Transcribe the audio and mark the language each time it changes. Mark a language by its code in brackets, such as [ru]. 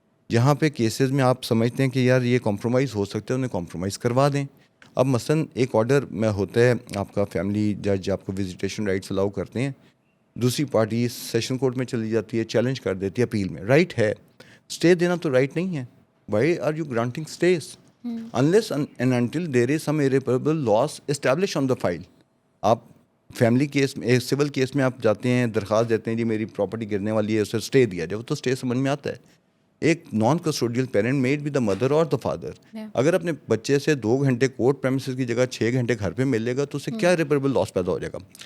[ur] جہاں پہ کیسز میں آپ سمجھتے ہیں کہ یار یہ کمپرومائز ہو سکتا ہے انہیں کمپرومائز کروا دیں. اب مثلاً ایک آرڈر میں ہوتا ہے آپ کا فیملی جج آپ کو وزیٹیشن رائٹس الاؤ کرتے ہیں, دوسری پارٹی سیشن کورٹ میں چلی جاتی ہے, چیلنج کر دیتی ہے اپیل میں. رائٹ ہے, اسٹے دینا تو رائٹ نہیں ہے. [en] Why are you granting stays unless and until there is some irreparable loss established on the file. [ur] آپ فیملی کیس میں سول کیس میں آپ جاتے ہیں, درخواست دیتے ہیں جی میری پراپرٹی گرنے والی ہے, اسے اسٹے دیا جائے, وہ تو اسٹے سمجھ میں آتا ہے. ایک naan custodial parent made be the mother اور دا فادر اگر اپنے بچے سے 2 گھنٹے کورٹ پریمیسز کی جگہ 6 گھنٹے گھر پہ ملے گا تو اسے کیا ریپیریبل لاس پیدا ہو جائے گا.